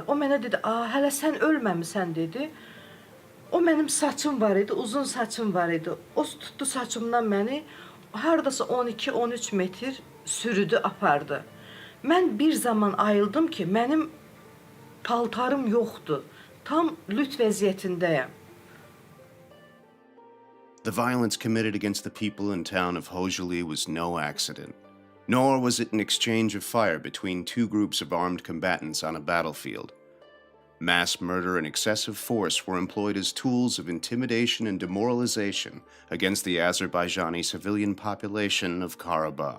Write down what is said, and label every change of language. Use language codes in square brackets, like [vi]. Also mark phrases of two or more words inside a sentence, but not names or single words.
[az] O mənə dedi, hələ sən ölməmisən dedi. O mənim saçım var idi, uzun saçım var idi. O tutdu saçımdan məni, haradasa 12-13 metr sürüdü, apardı. Mən bir zaman ayıldım ki, mənim paltarım yoxdur. Tam lüt vəziyyətindəyəm. [en] The violence committed against the people and town of Hojali was no accident, nor was it an exchange of fire between two groups of armed combatants on a battlefield. Mass murder and excessive force were employed as tools of intimidation and demoralization against the Azerbaijani civilian population of Karabakh.